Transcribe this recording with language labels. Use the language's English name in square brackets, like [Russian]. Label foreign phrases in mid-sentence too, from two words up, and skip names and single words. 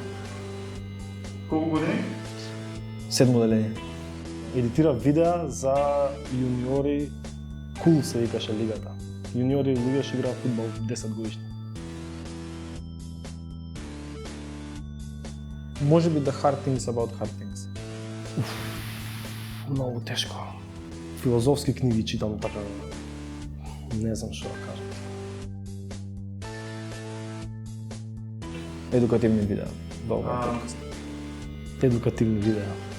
[Macedonian] Колку години? 7 деление. Едитира видеа за јуниори, Кул се викаше лигата. Јуниори луѓе што играат фудбал 10 годишни. Може би the hard things about hard things. Многу тешко. Филозофски книги читам така. Не знам што да кажам. Едукативни видеа. Добро. Едукативни видеа.